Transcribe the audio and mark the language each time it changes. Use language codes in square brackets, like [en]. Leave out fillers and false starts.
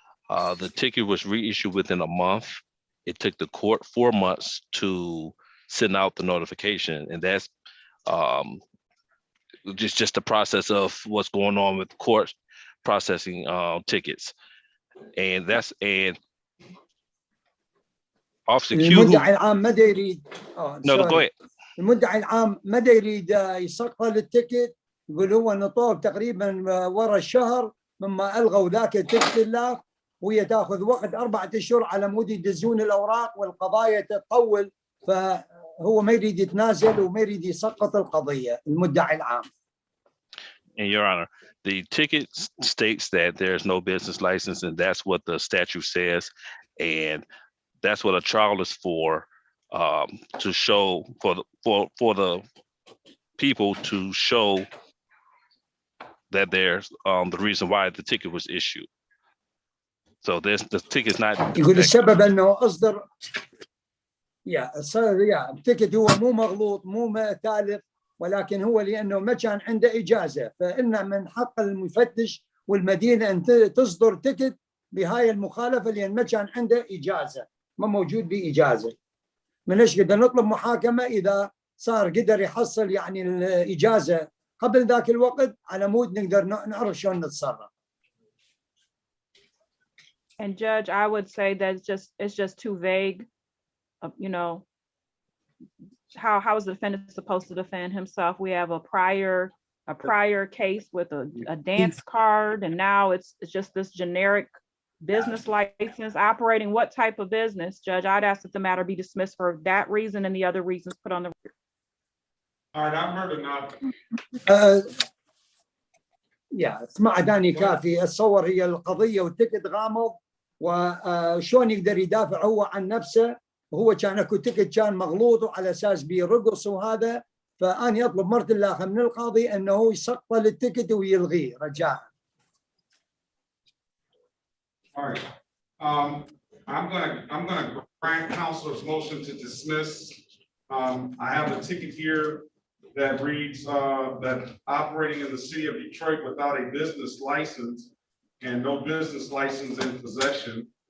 [en] The ticket was reissued within a month. It took the court 4 months to send out the notification, and that's just the process of what's going on with court processing tickets, and Officer Q. [ar] المدعي العام ما يريد. [en] No, go ahead. [ar] المدعي العام ما يريد يسقط التيكت، يقول هو نطوه تقريبا ورا الشهر مما الغوا ذاك التيكت الله، وهي تاخذ وقت 4 أشهر على مود يدزون الاوراق والقضايا تطول، فهو ما يريد يتنازل وما يريد يسقط القضيه المدعي العام. [en] And Your Honor, the ticket states that there's no business license, and that's what the statute says, and that's what a trial is for, to show for the people to show that there's the reason why the ticket was issued. So the ticket's not. [ar] يقول السبب انه اصدر التيكت هو مو مغلوط مو تالف، ولكن هو لانه ما كان عنده اجازه، فإن من حق المفتش والمدينه ان تصدر تيكت بهاي المخالفه لان ما كان عنده اجازه، ما موجود باجازه. من ايش قدر نطلب محاكمه اذا صار قدر يحصل يعني الاجازه قبل ذاك الوقت على مود نقدر نعرف شلون نتصرف. [en] And Judge, I would say that it's just too vague. You know, how is the defendant supposed to defend himself? We have a prior case with a dance card, and now it's just this generic business license operating what type of business? Judge, I'd ask that the matter be dismissed for that reason and the other reasons put on the record. All right, I've heard enough. [ar] اسمع داني كافي. اتصور هي القضيه والتيكت غامض، وشون يقدر يدافع هو عن نفسه، وهو كان اكو تيكت كان مغلوط وعلى اساس بيرقص وهذا، فأنا يطلب مرة الأخ من القاضي انه يسقط التيكت ويلغيه رجاء. [en] All right, I'm gonna grant counselor's motion to dismiss. I have a ticket here that reads that operating in the city of Detroit without a business license and no business license in possession.